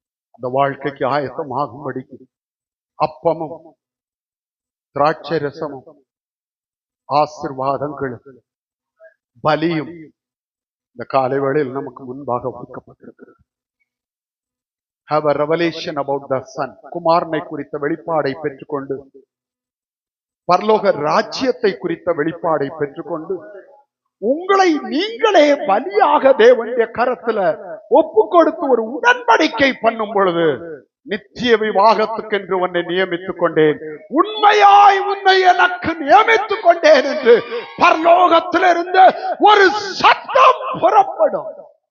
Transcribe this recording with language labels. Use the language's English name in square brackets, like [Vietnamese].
[Tamil] அந்த வாழ்க்கைக்கு ஆயத்தமாகும்படிக்கு அப்பமும் திராட்சை ரசமும் ஆசீர்வாதங்களும் பலியும் இந்த காலை வேளையில் நமக்கு முன்பாக வைக்கப்பட்டிருக்கிறது. [English] Have a revelation about the son. [Tamil] குமாரனை குறித்த வெளிப்பாடை பெற்றுக்கொண்டு, பரலோக ராஜ்யத்தை குறித்த வெளிப்பாடை பெற்றுக்கொண்டு, உங்களை நீங்களே பலியாக தேவனுடைய கரத்துல ஒப்பு கொடுத்து ஒரு உடன்படிக்கை பண்ணும் பொழுது, நித்திய விவாகத்துக்கென்று உன்னை நியமித்துக் கொண்டேன், உண்மையாய் உன்னை எனக்கு நியமித்துக் கொண்டேன் என்று பரலோகத்திலிருந்து ஒரு சத்தம் புறப்படும்.